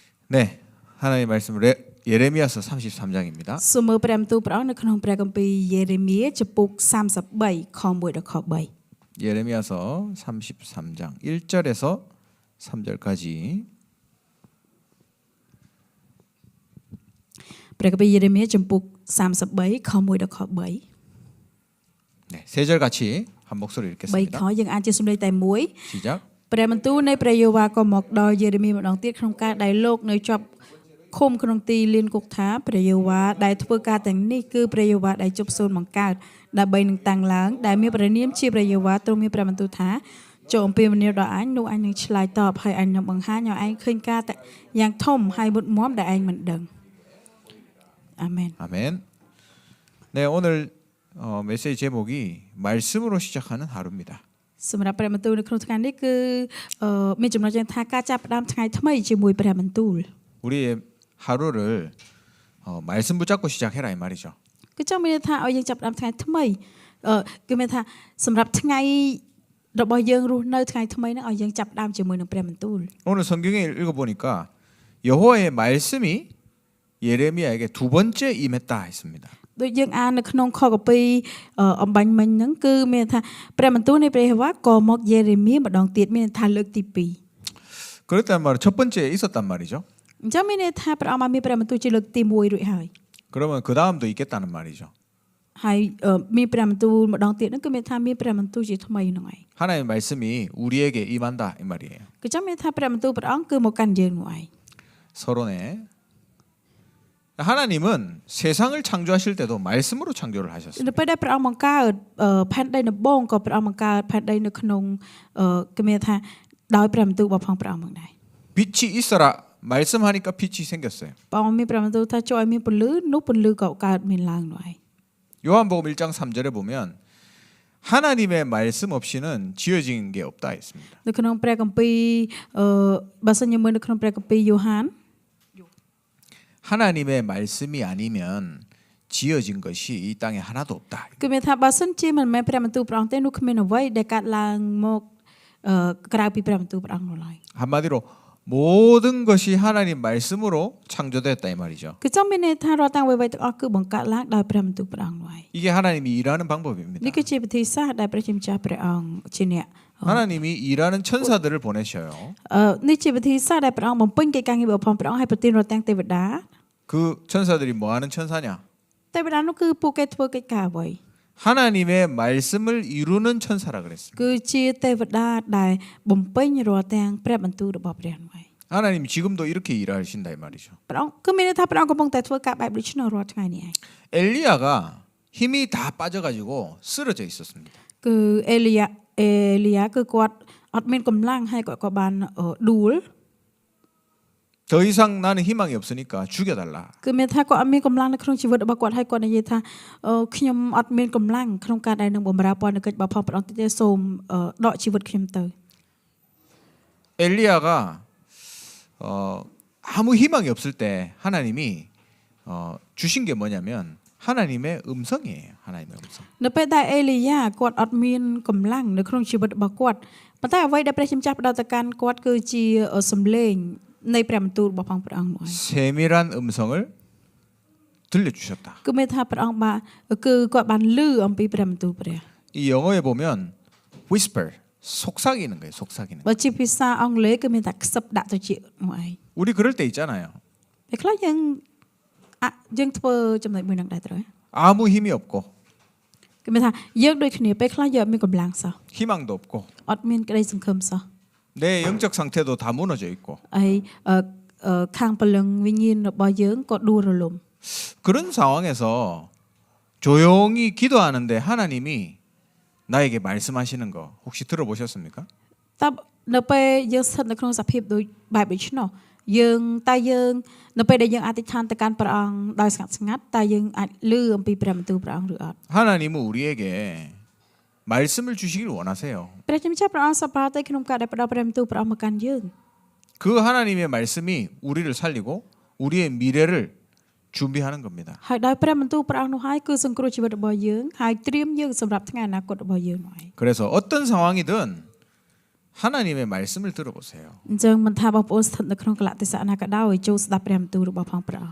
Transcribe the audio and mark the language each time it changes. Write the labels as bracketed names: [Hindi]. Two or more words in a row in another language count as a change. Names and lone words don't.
[Korean] 네, 하나님의 말씀 예레미야서 33장입니다. [Khmer] សូមមើលព្រះបន្ទូលព្រះអង្គនៅក្នុងព្រះគម្ពីរយេរេមៀចំពុក33ខ1ដល់ខ3 [Korean] 예레미야서 33장 1절에서 3절까지 [Khmer] ព្រះគម្ពីរយេរេមៀចំពុក33ខ1ដល់ខ3 [Korean] 네, 세 절 같이 한 목소리 3 읽겠습니다. [Khmer] ខយើងអាចជាសំឡេងតែមួយ [Korean] 시작. [Khmer] ព្រះបន្ទូលនៃព្រះយេហូវ៉ាក៏មកដល់យេរេមៀម្ដងទៀតក្នុងការដែលលោកនៅជាប់ឃុំក្នុងទីលានគុកថាព្រះយេហូវ៉ាដែលធ្វើការទាំងនេះគឺព្រះយេហូវ៉ាដែលជប់សូនបង្កើតដើម្បីនឹងតាំងឡើងដែលមានព្រះនាមជាព្រះយេហូវ៉ាទ្រង់មានព្រះបន្ទូលថាចូលអំពាវនាវដល់អញនោះអញនឹងឆ្លើយតបហើយអញនឹងបង្ហាញឲ្យឯងឃើញការយ៉ាងធំហើយមុតមមដែលឯងមិនដឹងអាមែន [Korean] 아멘. 네, 오늘 메시지 제목이 말씀으로 시작하는 하루입니다. [Khmer] សម្រាប់ព្រះបន្ទូលនៅក្នុងថ្ងៃនេះគឺមានចំណុចយ៉ាងថាការចាប់ផ្ដើមថ្ងៃថ្មីជាមួយព្រះបន្ទូល [Korean] 우리의 하루를 말씀 붙잡고 시작해라 이 말이죠. [Khmer] គឺចង់មានន័យថាឲ្យយើងចាប់ផ្ដើមថ្ងៃថ្មីគឺមានថាសម្រាប់ថ្ងៃរបស់យើងរស់នៅថ្ងៃថ្មីហ្នឹងឲ្យយើងចាប់ផ្ដើមជាមួយនឹងព្រះបន្ទូល [Korean] 오늘 성경에 읽어보니까 여호와의 말씀이 예레미야에게 두 번째 임했다 했습니다. [Khmer] ដូចយើងអាននៅក្នុងខគម្ពីរអំបញ្ញមិញហ្នឹងគឺមានថាព្រះបន្ទូលនៃព្រះយេហូវ៉ាក៏មកយេរេមៀម្ដងទៀតមានថាលើកទី2 [Korean] 그랬단 말은 첫 번째 있었단 말이죠. [Khmer] អញ្ចឹងមានន័យថាព្រះអង្គបានមានព្រះបន្ទូលជាលើកទី1រួចហើយ [Korean] 그러면 그 다음도 있겠다는 말이죠. [Khmer] ហើយមានព្រះបន្ទូលម្ដងទៀតហ្នឹងគឺមានថាមានព្រះបន្ទូលជាថ្មីហ្នឹងឯង [Korean] 하나님의 말씀이 우리에게 임한다 이 말이에요. [Khmer] គឺចាំមានថាព្រះបន្ទូលព្រះអង្គគឺមកកាន់យើងនោះឯង [Korean] 서론에 하나님은 세상을 창조하실 때도 말씀으로 창조를 하셨어요. [Khmer] នៅពេលដែលព្រះអង្គបង្កើតផែនដីដំបូងក៏ព្រះអង្គបង្កើតផែនដីនៅក្នុងគឺមានថាដោយព្រះបន្ទូលរបស់ផងព្រះអង្គមកដែរ [Korean] 빛이 있어라 말씀하니까 빛이 생겼어요. [Khmer] ព្រះអង្គមានព្រះបន្ទូលថាចូលឲ្យមានពន្លឺនោះពន្លឺក៏កើតមានឡើងនោះឯង [Korean] 요한복음 1장 3절에 보면 하나님의 말씀 없이는 지어진 게 없다 했습니다. [Khmer] នៅក្នុងព្រះគម្ពីរបើសិនយើងមើលនៅក្នុងព្រះគម្ពីរយ៉ូហាន [Korean] 하나님의 말씀이 아니면 지어진 것이 이 땅에 하나도 없다. [Khmer] គឺមានថាបើសិនជាមិនមែនព្រះបន្ទូលព្រះអង្គទេនោះគ្មានអ្វីដែលកើតឡើងមកក្រៅពីព្រះបន្ទូលព្រះអង្គនោះឡើយ [Korean] 한마디로 모든 것이 하나님 말씀으로 창조됐다 이 말이죠. [Khmer] គឺចង់មានន័យថារាល់ទាំងអ្វីៗទាំងអស់គឺបង្កើតឡើងដោយព្រះបន្ទូលព្រះអង្គនោះឯង [Korean] 이게 하나님이 일하는 방법입니다. [Khmer] នេះគឺជាវិធីសាស្ត្រដែលព្រះជាម្ចាស់ព្រះអង្គជាអ្នក [Korean] 하나님이 일하는 천사들을 보내셔요. [Khmer] នេះជាវិធីសាស្ត្រដែលព្រះអង្គបំពេញកិច្ចការងាររបស់ព្រះអង្គឲ្យប្រទានរាល់ទាំងទេវតា [Korean] 그 천사들이 뭐 하는 천사냐? [Khmer] ទេវតានោះគឺពួកគេធ្វើកិច្ចការអ្វី [Korean] 하나님의 말씀을 이루는 천사라 그랬습니다. [Khmer] គឺជាទេវតាដែលបំពេញរាល់ទាំងព្រះបន្ទូលរបស់ព្រះនោះឯង [Korean] 하나님 지금도 이렇게 일하신다 이 말이죠. [Khmer] ព្រះអង្គគឺមានន័យថាព្រះអង្គកំពុងតែធ្វើការបែបដូចនោះរាល់ថ្ងៃនេះឯង [Korean] 엘리야가 힘이 다 빠져가지고 쓰러져 있었습니다. [Khmer] គឺអេលីយ៉ាគឺគាត់អត់មានកម្លាំងហើយគាត់ក៏បានដួល [Korean] 더 이상 나는 희망이 없으니까 죽여달라. [Khmer] គឺមានថាគាត់អត់មានកម្លាំងនៅក្នុងជីវិតរបស់គាត់ហើយគាត់និយាយថាខ្ញុំអត់មានកម្លាំងក្នុងការដែលនឹងបម្រើពន្ធកិច្ចរបស់ផងព្រះអង្គទេសូមដកជីវិតខ្ញុំទៅ [Korean] 엘리야가 아무 희망이 없을 때 하나님이 주신 게 뭐냐면 하나님의 음성이에요. 하나님의 음성. [Khmer] នៅពេលដែលអេលីយ៉ាគាត់អត់មានកម្លាំងនៅក្នុងជីវិតរបស់គាត់ប៉ុន្តែអ្វីដែលព្រះជាម្ចាស់ផ្ដល់ទៅកាន់គាត់គឺជាសំឡេងនៃព្រះបន្ទូលរបស់ផងព្រះអង្គនោះឯង [Korean] 세밀한 음성을 들려주셨다. [Khmer] គឺមានថាព្រះអង្គបានគឺគាត់បានឮអំពីព្រះបន្ទូលព្រះ [Korean] 이 영어에 보면 whisper 속삭이는 거예요. 속삭이는. [Khmer] បើជាភាសាអង់គ្លេសគឺមានថាខ្សឹបដាក់ទៅជានោះឯង [Korean] 우리 그럴 때 있잖아요. [Khmer] តែខ្លះយើងធ្វើចំណុចមួយនឹងដែរត្រូវ [Korean] 아무 힘이 없고 [Khmer] គឺមានថាយើងដូចគ្នាពេលខ្លះយើងអត់មានកម្លាំងសោះ [Korean] 희망도 없고 [Khmer] អត់មានក្តីសង្ឃឹមសោះ [Korean] 내 영적 상태도 다 무너져 있고 [Khmer] ហើយខាងពលឹងវិញ្ញាណរបស់យើងក៏ដួលរលំ [Korean] 그런 상황에서 조용히 기도하는데 하나님이 나에게 말씀하시는 거 혹시 들어보셨습니까? [Khmer] តើនៅពេលយើងស្ថិតនៅក្នុងសភាពដូចបែបដូច្នោះយើងនៅពេលដែលយើងអធិដ្ឋានទៅកាន់ព្រះអង្គដោយស្ងាត់ស្ងាត់តើយើងអាចឮអំពីព្រះបន្ទូលព្រះអង្គឬអត់ [Korean] 하나님은 우리에게 말씀을 주시길 원하세요. [Khmer] ព្រះជាម្ចាស់ព្រះអង្គសប្បាយតែក្នុងការដែលផ្ដល់ព្រះបន្ទូលព្រះអង្គមកកាន់យើង [Korean] 그 하나님의 말씀이 우리를 살리고 우리의 미래를 준비하는 겁니다. [Khmer] ហើយដោយព្រះបន្ទូលព្រះអង្គនោះហើយគឺសង្គ្រោះជីវិតរបស់យើងហើយត្រៀមយើងសម្រាប់ថ្ងៃអនាគតរបស់យើងនោះឯង [Korean] 그래서 어떤 상황이든 하나님의 말씀을 들어보세요. [Khmer] អញ្ចឹងមិនថាបងប្អូនស្ថិតនៅក្នុងកលៈទេសៈណាក៏ដោយចូលស្ដាប់ព្រះបន្ទូលរបស់ផងព្រះអង្គ